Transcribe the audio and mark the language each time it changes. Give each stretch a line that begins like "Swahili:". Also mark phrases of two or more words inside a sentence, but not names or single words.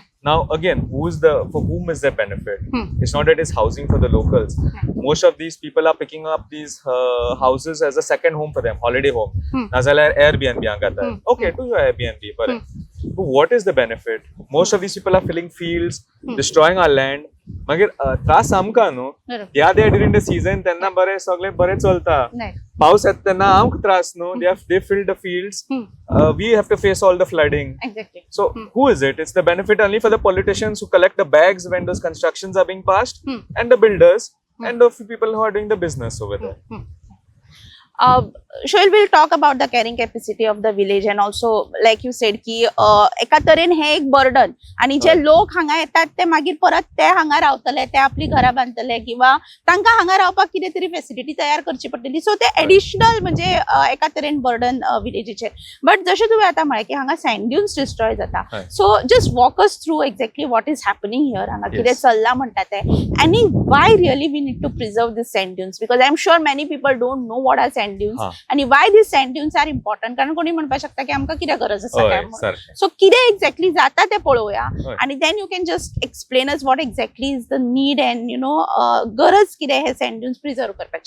English: Now again, for whom is the benefit? It's not that it's housing for the locals. Most of these people are picking up these houses as a second home for them, holiday home.
Konkani: Nazala Airbnb angata.
English: Okay, do your Airbnb, but what is the benefit? Most of these people are filling fields, destroying our land.
Konkani: मागीर त्रास आमकां न्हू. ह्या दे
English: during the season
Konkani: तेन्ना बरें सगळें बरें चलता. पावस येता तेन्ना आमकां त्रास न्हू.
English: They fill the fields. We have to face all the flooding. So who is it? It's the benefit only for the politicians who collect the bags when those constructions are being passed, and the builders, and the people who are doing the business over there. Shoaib will talk about the carrying capacity of the village and also like you said
Konkani: की एका तरेन हे एक बर्डन आणि जे हय. लोक हांगा येतात ते मागीर परत ते हांगा रावतले ते आपली घरां बांदतले किंवा तांकां हांगा रावपाक कितें तरी फेसिलिटी तयार करची पडटली सो ते एडिशनल म्हणजे एका तरेन बर्डन विलेजीचेर बट जशें तुवें आतां म्हळें की हांगा
English: sand dunes destroy
Konkani: जाता हय.
English: so just walk us through exactly what is happening here
Konkani: हांगा कितें
English: Yes.
Konkani: चल्लां म्हणटा ते आणि
English: why really we need to preserve this sand dunes because I am sure many people don't know what are sand dunes
Konkani: हा. आणि
English: why these sand dunes are important
Konkani: कारण कोणी म्हणपाक शकता की आमकां कितें गरज आसा हय, काय म्हणून सारकें. सो कितें एक्झॅक्टली जाता ते पळोवया हय.
English: आणि then you can just explain us what exactly is the need and you know
Konkani: गरज कितें हे
English: sand dunes preserve करपाची